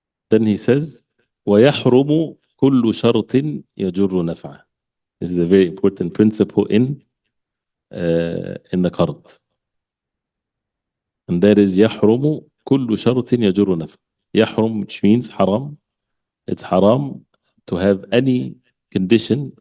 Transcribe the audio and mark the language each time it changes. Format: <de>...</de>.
<en>Then he says,</en> <ar>وَيَحْرُمُ كُلُّ شَرْطٍ يَجُرُّ نَفْعًا.</ar> <en>This is a very important principle in the Qard. And that is</en> <ar>يَحْرُمُ كُلُّ شَرْطٍ يَجُرُّ نَفْعًا. يحرم,</ar> <en>which means haram. It's haram to have any condition.</en>